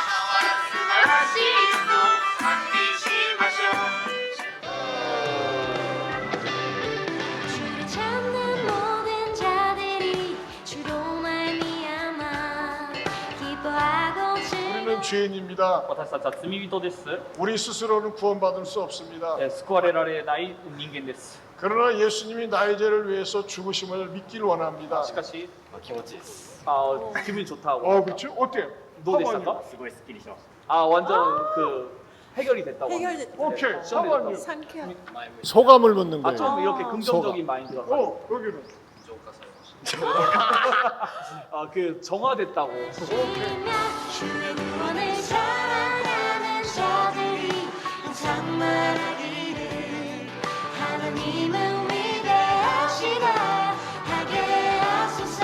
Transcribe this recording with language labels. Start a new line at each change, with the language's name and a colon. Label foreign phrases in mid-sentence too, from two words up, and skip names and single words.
Korean: 주를 찾는 모든 자들이 주로 말미암아 기뻐하고 우리는 죄인입니다.
Japanese: 私たちは罪人です。
Korean: 우리 스스로는 구원받을 수 없습니다.
Japanese: 救われられない人間です。
Korean: 그러나 예수님이 나의 죄를 위해서 죽으심을 믿기를 원합니다.
Japanese: しかし、気持ちいいです。
Korean: 기분이 좋다고. 그렇죠? 어때요?
Japanese: どうでしたか？すごいスッキリしました。
Korean: 완전 그 해결이 됐다고. 해결됐다. 오케이. 네, 사관님 상쾌한. 소감을 묻는 아, 거예요. 좀 이렇게 긍정적인 마인드가. 여기는 아, 그 정화됐다고. 주의 구원을 사랑하는 자들이 항상 말하기를 하나님은 위대하시다 하게 하소서.